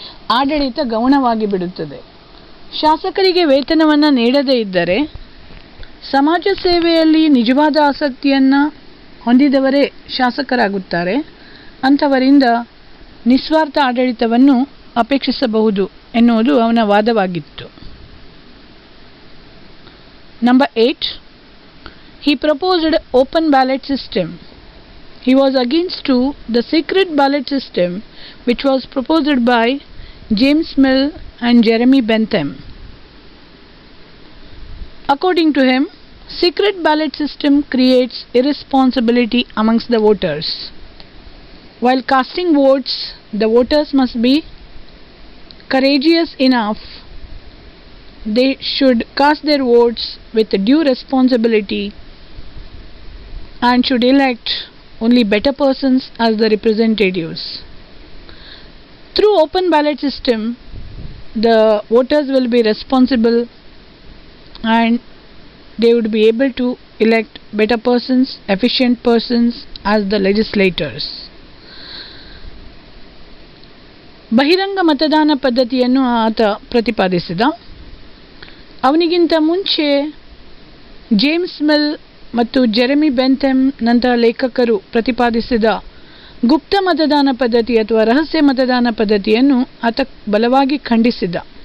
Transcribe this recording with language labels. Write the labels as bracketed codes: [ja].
[kn] ಆಡಳಿತ ಗೌಣವಾಗಿ ಬಿಡುತ್ತದೆ. ಶಾಸಕರಿಗೆ ವೇತನವನ್ನು ನೀಡದೇ ಇದ್ದರೆ ಸಮಾಜ ಸೇವೆಯಲ್ಲಿ ನಿಜವಾದ ಆಸಕ್ತಿಯನ್ನು ಹೊಂದಿದವರೇ ಶಾಸಕರಾಗುತ್ತಾರೆ. ಅಂಥವರಿಂದ ನಿಸ್ವಾರ್ಥ ಆಡಳಿತವನ್ನು ಅಪೇಕ್ಷಿಸಬಹುದು ಎನ್ನುವುದು ಅವನ ವಾದವಾಗಿತ್ತು. [en] Number 8, he proposed open ballot system. He was against to the secret ballot system which was proposed by James Mill and Jeremy Bentham. According to him, secret ballot system creates irresponsibility amongst the voters. While casting votes, the voters must be courageous enough. They should cast their votes with due responsibility and should elect only better persons as the representatives. Through open ballot system, the voters will be responsible and they would be able to elect better persons, efficient persons as the legislators. [kn] ಬಹಿರಂಗ ಮತದಾನ ಪದ್ಧತಿಯನ್ನು ಆತ ಪ್ರತಿಪಾದಿಸಿದ. ಅವನಿಗಿಂತ ಮುಂಚೆ James mill ಮತ್ತು Jeremy ಬೆಂಥಮ್ ನಂತಹ ಲೇಖಕರು ಪ್ರತಿಪಾದಿಸಿದ ಗುಪ್ತ ಮತದಾನ ಪದ್ಧತಿ ಅಥವಾ ರಹಸ್ಯ ಮತದಾನ ಪದ್ಧತಿಯನ್ನು ಆತ ಬಲವಾಗಿ ಖಂಡಿಸಿದ.